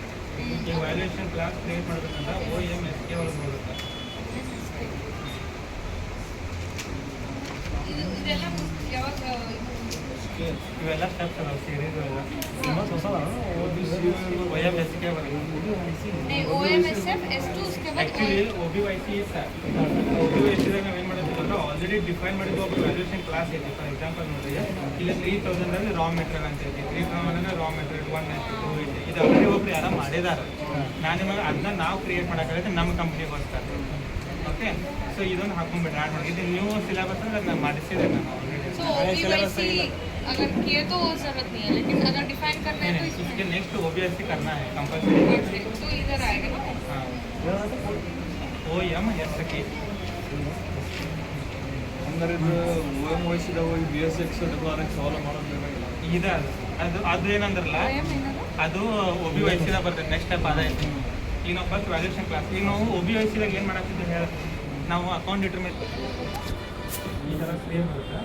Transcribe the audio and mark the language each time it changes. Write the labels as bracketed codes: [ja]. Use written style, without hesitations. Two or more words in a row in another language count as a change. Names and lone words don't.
[kn] ಈ [en] valuation class create [kn] ಮಾಡಬೇಕಂದ್ರೆ OMSK ಒಳಗೆ ಹೋಗುತ್ತೆ. ಇದೆಲ್ಲ ಯಾವಾಗ ಇವೆಲ್ಲ ಸ್ಟೆಪ್ಸ್ ಅದಾವೆ ಸೀರೀಸ್ ಎಲ್ಲ. ಇನ್ನೊಂದು ಹೊಸ OMSK ಬರುತ್ತೆ. [hi] OMSF S2 उसके बाद [kn] ಆ್ಯಕ್ಚುಲಿ OBYC OBYCದಾಗ ನಾವು ಏನು ಮಾಡಿದ್ವಿ ಅಂದ್ರೆ ಆಲ್ರೆಡಿ ಡಿಫೈನ್ ಮಾಡಿದ್ವಿ ಒಬ್ಬ [en] valuation class [kn] ಐತಿ. [en] for example [kn] ನೋಡ್ರಿ, ಇಲ್ಲಿ 3000 [en] raw material [kn] ಅಂತ ಐತಿ. 3000 [en] raw material [kn] 1 ಐತಿ 2 ಐತಿ. ಇದು ಆಲ್ರೆಡಿ ಒಬ್ರು ಯಾರೋ ಮಾಡಿದಾರೆ. ನಾನು ನಿಮಗೆ ಅದನ್ನ ನಾವು ಕ್ರಿಯೇಟ್ ಮಾಡೋಕ್ಕಾಗತ್ತೆ ನಮ್ಮ ಕಂಪ್ನಿಗೋಸ್ಕರ. [en] OK, so [kn] ಇದೊಂದು ಹಾಕೊಂಡ್ಬಿಟ್ಟು ಆ್ಯಡ್ ಮಾಡಿ. ಇದು [en] new syllabus [kn] ಅಂದ್ರೆ ನಾನು ಮಾಡಿಸಿದೆ ನಾನು ಆಲ್ರೆಡಿ. [hi] तो OBYC अगर किए तो वो जरूरत नहीं है, लेकिन अगर डिफाइन करना है तो इसके इसमें नेक्स्ट OBYC करना है कंपल्सरी. ऐसे, तो इधर आएगा ना हाँ, OMSK. [kn] ಅಂದ್ರೆ ಇದು OMYCದಾಗ ಹೋಗಿ BSX WRX ಅವೆಲ್ಲ ಮಾಡೋದು ಬೇಕಾಗಿಲ್ಲ. ಇದು ಅದು ಏನಂದ್ರಲ್ಲ OM ಏನದು ಅದು OBYCದಾಗ ಬರ್ತದೆ. [en] next step [kn] ಅದೈತಿ. ಈಗ ನಾವು [en] first valuation class. [kn] ಈಗ ನಾವು OBYCದಾಗ ಏನು ಮಾಡಾಕ್ತಿದ್ವಿ ಹೇಳಿ, ನಾವು [en] account determine [kn] ಈ ಥರ ಸೇಮ್ ಬರುತ್ತೆ.